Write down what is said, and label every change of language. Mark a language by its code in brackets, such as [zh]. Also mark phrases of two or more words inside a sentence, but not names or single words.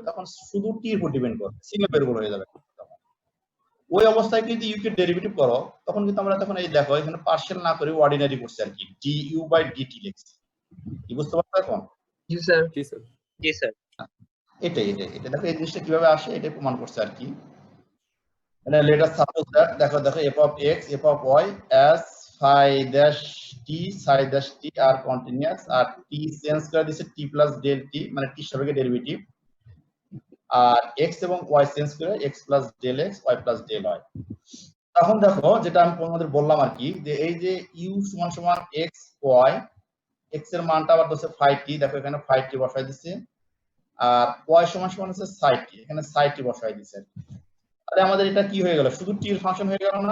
[bn] তখন শুধু টি এর উপর ডিপেন্ড করবে, [en] single variable [bn] হয়ে যাবে। ওই অবস্থায় যদি ইউ কে ডেরিভেটিভ করো, তখন কিন্তু আমরা তখন এই দেখো এখানে পার্শিয়াল না করে অর্ডিনারি করছি আর কি, [en] d u by dt [bn] লিখছি। কি বুঝতে পারছো এখন? জি স্যার। জি স্যার। জি স্যার। এটাই দেখো এই জিনিসটা কিভাবে আসে এটাই প্রমাণ করছে আর কি। মানে [en] let us suppose that [bn] দেখো [en] f of x, f of y as phi dash t, psi dash t are continuous, [bn] আর t চেঞ্জ করে দিছে [en] t plus del t, [bn] মানে t সাপেক্ষে ডেরিভেটিভ, আর x এবং y চেঞ্জ করে [en] x plus del x, y plus del y। [bn] এখন দেখো যেটা আমি তোমাদের বললাম আর কি, যে এই যে u সমান সমান x y, x এর মানটা আবার দিচ্ছে [en] phi t, [bn] দেখো এখানে [en] phi t [bn] বসাই দিচ্ছে, আর y সমান সমান হচ্ছে [en] psi t, [bn] এখানে [en] psi t [bn] বসাই দিচ্ছে। তাহলে আমাদের এটা কি হয়ে গেল? শুধু টি এর ফাংশন হয়ে গেল না?